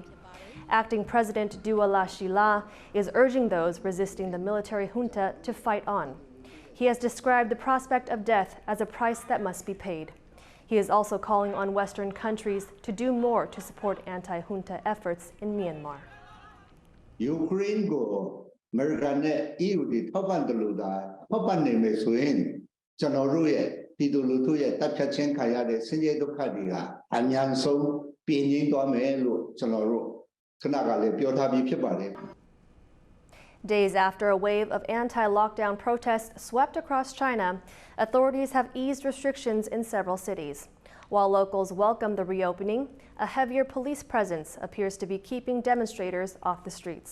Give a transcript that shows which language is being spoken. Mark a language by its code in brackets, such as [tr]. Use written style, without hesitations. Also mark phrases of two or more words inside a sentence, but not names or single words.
[en] Acting President Dua Lashila is urging those resisting the military junta to fight on. He has described the prospect of death as a price that must be paid. He is also calling on Western countries to do more to support anti-junta efforts in Myanmar. [my] Ukraine ကိုအမေရိကန်နဲ့ EU တွေထောက်ပံ့တယ်လို့သာထောက်ပံ့နေမယ်ဆိုရင်ကျွန်တော်တို့ရဲ့ပြည်သူလူထုရဲ့တပ်ဖြတ်ခြင်းခံရတဲ့ဆင်းရဲဒုက္ခတွေကအများဆုံးပြင်းရင်းသွားမယ်လို့ကျွန်တော်တို့ခဏကလည်းပြောထားပြီးဖြစ်ပါတယ် [en] Days after a wave of anti-lockdown protests swept across China, authorities have eased restrictions in several cities. While locals welcome the reopening, a heavier police presence appears to be keeping demonstrators off the streets.